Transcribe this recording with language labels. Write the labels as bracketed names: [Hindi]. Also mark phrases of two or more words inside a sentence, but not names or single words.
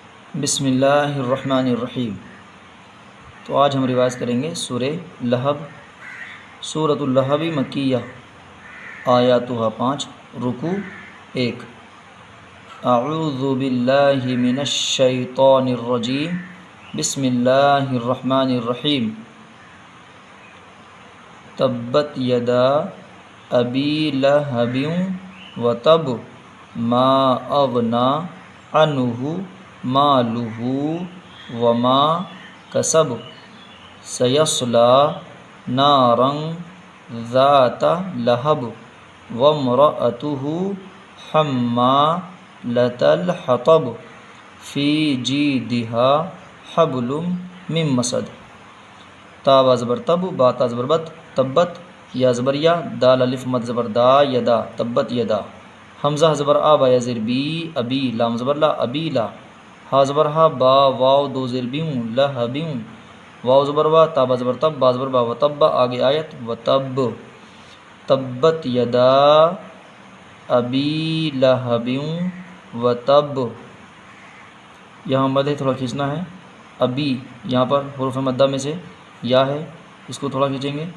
[Arabic] بسم اللہ الرحمن الرحیم۔ [Urdu] تو آج ہم روایت کریں گے سورہ لہب۔ [Arabic] سورۃ اللہب مکیہ، آیاتها 5، رکوع 1۔ اعوذ باللہ من الشیطان الرجیم، بسم اللہ الرحمن الرحیم۔ تبت یدا ابی لہب وتب ما اغنی عنہ مالہ وما کسب سیصلی نارا ذات لہب وامرأتہ حمالۃ الحطب فی جیدہا حبل من مسد۔ [Urdu] تا با زبر تب، با تا زبر بت، تبت، یا زبر یا، دال الف مد زبر دا، یدا، [Arabic] تبت یدا۔ [Urdu] حمزہ زبر آ، با یا زیر بی، ابی، لام زبر لا، ابی لا، ہا زبر ہا، با واو دو زیر بیوں، لہبیوں، واو زبر وا، تا با زبر تب، با زبر با، و تب، آگے آیت و تب، [Arabic] تبت یدا ابی لہب و تب۔ [Urdu] یہاں مد ہے، تھوڑا کھینچنا ہے۔ ابی یہاں پر حروف مدہ میں سے یا ہے، اس کو تھوڑا کھینچیں گے۔